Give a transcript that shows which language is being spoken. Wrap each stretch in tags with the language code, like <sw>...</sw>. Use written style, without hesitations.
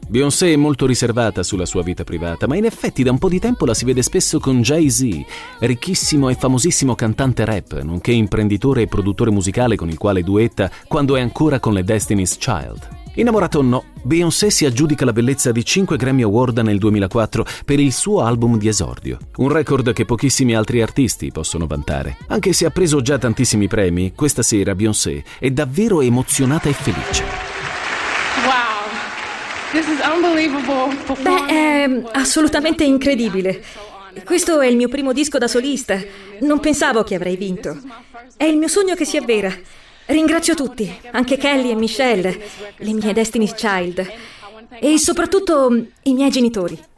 <it>Beyoncé è molto riservata sulla sua vita privata, ma in effetti da un po' di tempo la si vede spesso con Jay-Z, ricchissimo e famosissimo cantante rap, nonché imprenditore e produttore musicale con il quale duetta quando è ancora con le Destiny's Child. Innamorato o no, Beyoncé si aggiudica la bellezza di 5 Grammy Award nel 2004 per il suo album di esordio. Un record che pochissimi altri artisti possono vantare. Anche se ha preso già tantissimi premi, questa sera Beyoncé è davvero emozionata e felice.</it> <en>Wow, this is unbelievable.</en> <it>Beh, è assolutamente incredibile. Questo è il mio primo disco da solista. Non pensavo che avrei vinto. È il mio sogno che si avvera. Ringrazio tutti, anche Kelly e Michelle, le mie Destiny's Child, e soprattutto i miei genitori.</it>